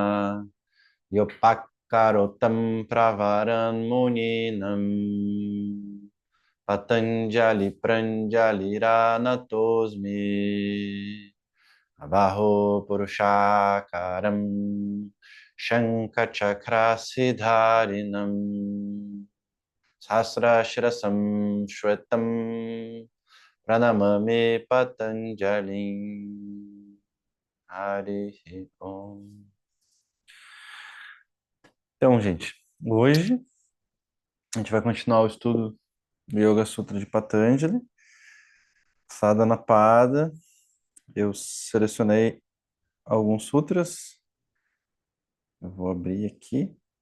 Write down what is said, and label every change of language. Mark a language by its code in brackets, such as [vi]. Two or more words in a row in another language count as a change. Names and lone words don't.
[sa] yopakkarotam pravaran muninam patanjali pranjali ranatosmi abaho purushakaram shankhachakrasidharinam Sahasrashirasam Shwetam Pranamami Patanjalim Hari Om. [pt] Então, gente, hoje a gente vai continuar o estudo do Yoga Sutra de Patanjali, Sadhana Pada. Eu selecionei alguns sutras. Eu vou abrir aqui.